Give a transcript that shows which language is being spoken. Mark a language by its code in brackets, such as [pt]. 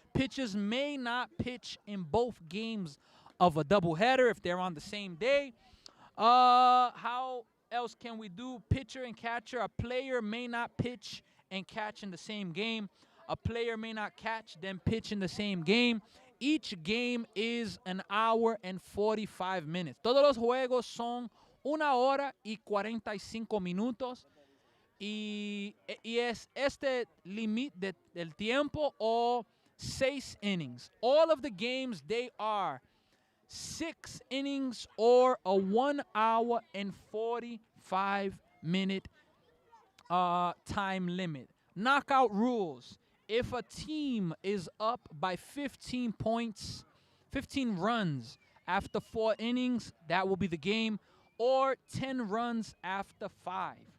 [en] Pitchers may not pitch in both games of a doubleheader if they're on the same day. How else can we do? Pitcher and catcher. A player may not pitch and catch in the same game. A player may not catch, then pitch in the same game. Each game is 1 hour and 45 minutes. [es] Todos los juegos son 1 hora y 45 minutos. Y es este límite del tiempo o 6 innings. [en] All of the games, they are 6 innings or a 1 hour and 45 minute time limit. Knockout rules. If a team is up by 15 points, 15 runs after 4 innings, that will be the game, or 10 runs after 5.